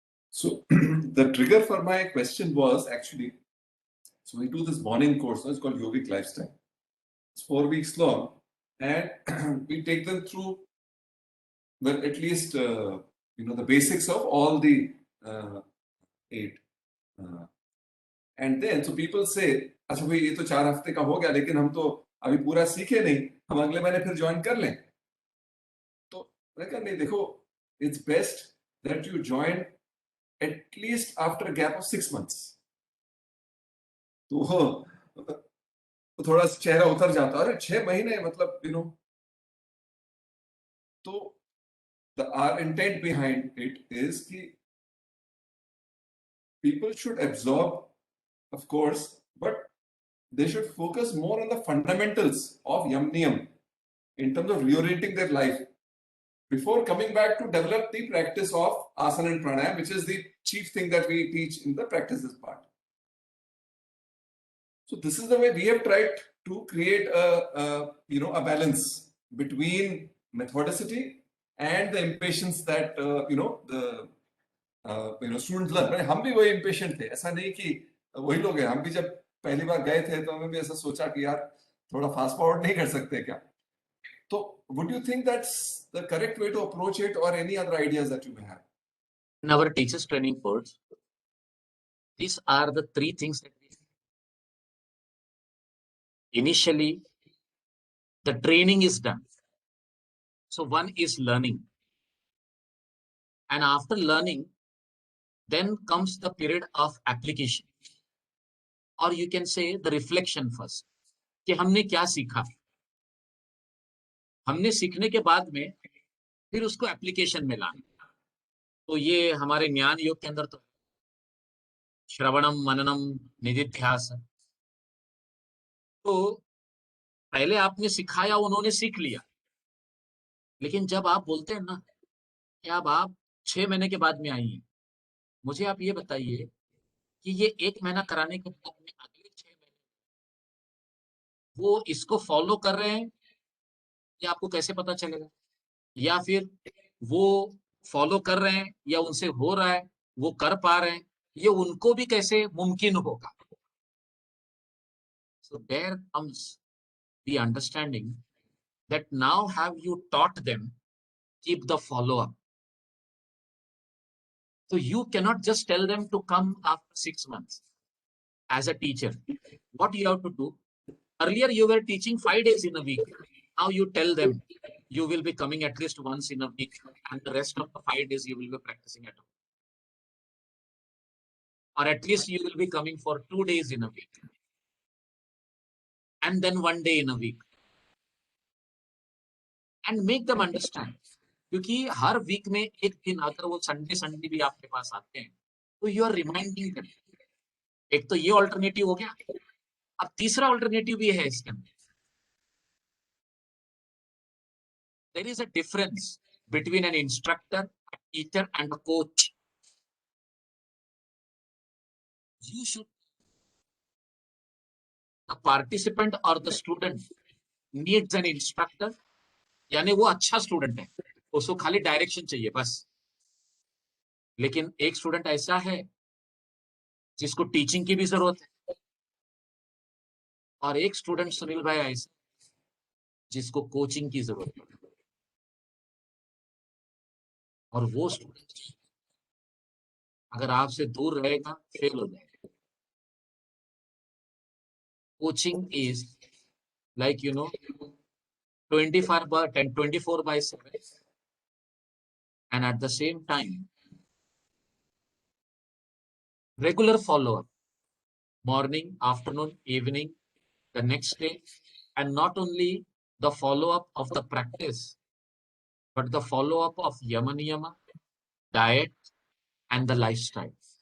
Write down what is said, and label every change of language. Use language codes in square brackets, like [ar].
[en] So the trigger for my question was actually, so we do this morning course, it's called Yogic Lifestyle. It's 4 weeks long, and we take them through, well, at least the basics of all the 8. [hi] And then so people say, अच्छा भाई ये तो 4 हफ्ते का हो गया, लेकिन हम तो अभी पूरा सीखे नहीं, हम अगले महीने फिर ज्वाइन कर लें। तो मैंने कहा नहीं, देखो, [en] it's best that you join at least after a gap of 6 months. [hi] तो तो थोड़ा चेहरा उतर जाता, अरे 6 महीने मतलब तो [en] our intent behind it is [hi] कि [en] people should absorb, of course, but they should focus more on the fundamentals of Yam Niyam in terms of reorienting their life before coming back to develop the practice of asana and pranayam, which is the chief thing that we teach in the practices part. So this is the way we have tried to create a balance between methodicity and the impatience that the students learn. [hi] मैंने हम भी वही impatient थे, ऐसा नहीं कि वही लोग हैं, हम भी जब पहली बार गए थे तो हमें भी ऐसा सोचा कि यार थोड़ा फास्ट फॉरवर्ड नहीं कर सकते क्या? तो [en] would you think that's the correct way to approach it, or any other ideas that you may have? In our teachers training course, these are the three things that we initially the training is done. So one is learning, and after learning, then comes the period of application, or you can say the reflection first. [hi] कि हमने क्या सीखा, हमने सीखने के बाद में फिर उसको एप्लीकेशन में लाना। तो ये हमारे ज्ञान योग के अंदर तो श्रवणम मननम निधिध्यास। तो पहले आपने सिखाया, उन्होंने सीख लिया, लेकिन जब आप बोलते हैं ना कि अब आप 6 महीने के बाद में आई हैं, मुझे आप ये बताइए कि ये 1 महीना कराने के बाद में अगले 6 महीने वो इसको फॉलो कर रहे हैं, ये आपको कैसे पता चलेगा? या फिर वो फॉलो कर रहे हैं या उनसे हो रहा है, वो कर पा रहे हैं, ये उनको भी कैसे मुमकिन होगा? [en] So there comes the understanding that now have you taught them, keep the follow-up. So you cannot just tell them to come after 6 months as a teacher. What you have to do, earlier you were teaching 5 days in a week. Now you tell them you will be coming at least once in a week, and the rest of the 5 days you will be practicing at home. Or at least you will be coming for 2 days in a week, and then 1 day in a week. And make them understand. [hi] क्योंकि हर week में एक दिन अगर वो Sunday भी आपके पास आते हैं, तो [en] You are reminding them. [hi] एक तो ये ऑल्टरनेटिव हो गया, अब तीसरा ऑल्टरनेटिव भी है इसके अंदर। [en] There is a difference between an instructor, a teacher, and a coach. You should, the participant or the student needs an instructor, [hi] यानी वो अच्छा स्टूडेंट है, उसको खाली डायरेक्शन चाहिए बस। लेकिन एक स्टूडेंट ऐसा है जिसको टीचिंग की भी जरूरत है, और एक स्टूडेंट सुनील भाई ऐसा जिसको कोचिंग की जरूरत है, और वो स्टूडेंट अगर आपसे दूर रहेगा फेल हो जाएगा। [en] Coaching is like 24/7, and at the same time regular follow-up, morning, afternoon, evening, the next day, and not only the follow-up of the practice, but the follow-up of yama niyama, diet, and the lifestyle.